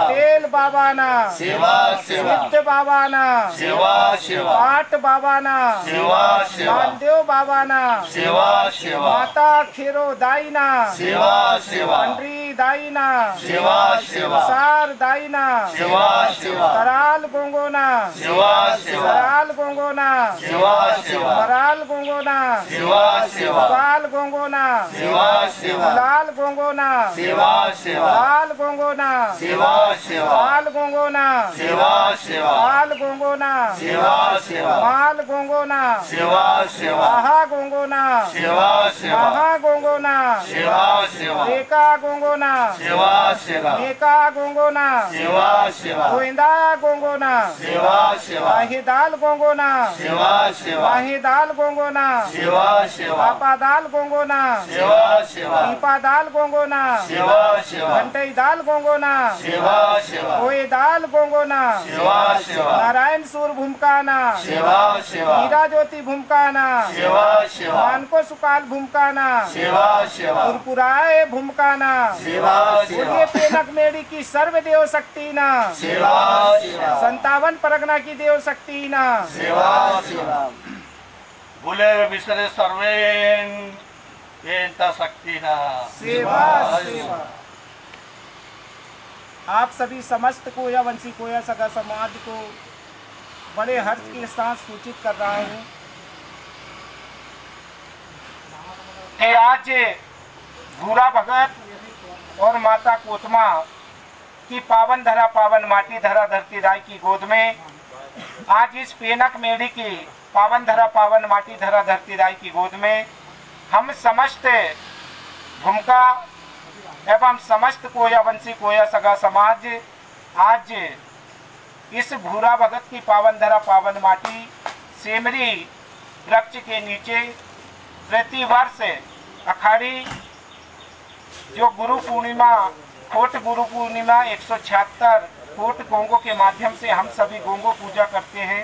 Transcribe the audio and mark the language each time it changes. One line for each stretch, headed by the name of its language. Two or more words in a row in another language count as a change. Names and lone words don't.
Gondi: पटेल बाबा ना सेवा सेवा, सिद्ध बाबा ना सेवा सेवा, पाट बाबा ना सेवा सेवा, मालदेव बाबा ना सेवा सेवा, माता खीरो दाई ना सेवा सेवा, पंडरी दाई ना सेवा सेवा, सार दाई ना सेवा सेवा, तराल गोंगो ना सेवा सेवा, तराल गोंगो ना सेवा सेवा, मराल गोंगो ना सेवा सेवा, लाल गोंगो ना सेवा सेवा, लाल गोंगो ना सेवा सेवा, लाल गोंगो ना सेवा सेवा, लाल गोंगो ना सेवा सेवा, लाल गोंगो ना सेवा सेवा, माल गोंगो ना सेवा सेवा, आहा गोंगो ना सेवा सेवा, आहा गोंगो ना सेवा सेवा, एका गोंगो ना सेवा सेवा, एका गोंगो ना सेवा सेवा, गोविंदा गोंगो ना सेवा सेवा, माही दाल गोंगो ना सेवा सेवा, माही दाल गोंगो ना सेवा सेवा, पापा दाल गोंगो ना सेवा सेवा, दीपा दाल गोंगो ना सेवा सेवा, घंटई दाल गोंगो ना सेवा सेवा, कोई दाल गोंगो ना सेवा सेवा, नारायण सूर भूमका ना सेवा सेवा, हीरा ज्योति भूमका ना सेवा सेवा, मानको सुकाल भूमका ना सेवा सेवा, पुरपुराए भूमका ना सेवा बोलिए सेवा, पेनक मेड़ी की सर्वदेव शक्ति ना सेवा सेवा, 57 परगना की देव शक्ति ना सेवा सेवा। भूले विसरे सर्वेन एंता शक्ति ना
Hindi: सेवा सेवा। आप सभी समस्त कोया वंशी कोया सगा समाज को बड़े हर्ष के साथ सूचित कर रहा हूँ कि आज भूरा भगत और माता कोतमा की पावन धरा पावन माटी धरा धरती दाई की गोद में आज इस पेनक मेड़ी की पावन धरा पावन माटी धरा धरती दाई की गोद में हम समस्त भूमिका एवं समस्त कोया वंशी कोया सगा समाज आज इस भूरा भगत की पावन धरा पावन माटी सेमरी वृक्ष के नीचे प्रतिवर्ष अखाड़ी जो गुरु पूर्णिमा खोट गुरु पूर्णिमा 176 खोट गोंगो के माध्यम से हम सभी गोंगो पूजा करते हैं।